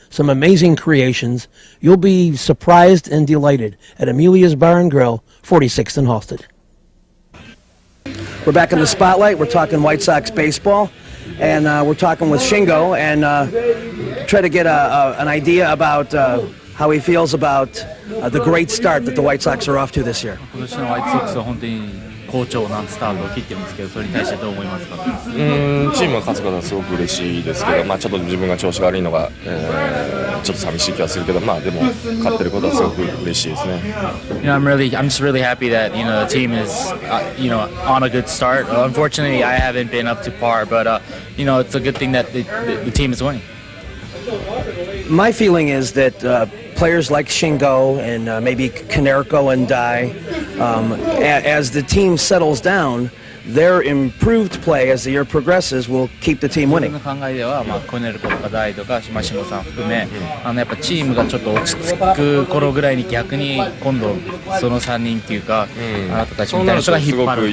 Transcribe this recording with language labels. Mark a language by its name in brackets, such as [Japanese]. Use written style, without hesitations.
[English] Some amazing creations. You'll be surprised and delighted at Amelia's Bar and Grill, 46th and Halsted. We're back in the Spotlight. We're talking White Sox baseball, and we're talking with Shingo and try to get an idea about how he feels about the great start that the White Sox are off to this year. [Japanese] 今年のホワイトソックスは本当に好調なスタートを切ってるんですけど、それに対してどう思いますか？チームが勝つことはすごく嬉しいですけど、ちょっと自分が調子が悪いのが、ちょっと寂しい気がするけど、でも勝ってることはすごく嬉しいですね。 [English] I'm just really happy that the team is on a good start. Unfortunately, I haven't been up to par, but it's a good thing that the team is winning. My feeling is that players like Shingo and maybe Konerko and Dai, as the team settles down, their improved play as the year progresses will keep the team winning. [Japanese] 僕の考えでは、コネルコとかダイとか島下さん含め、やっぱチームがちょっと落ち着く頃ぐらいに逆に今度その3人っていうか、あなたたちみたいな人が引っ張ると。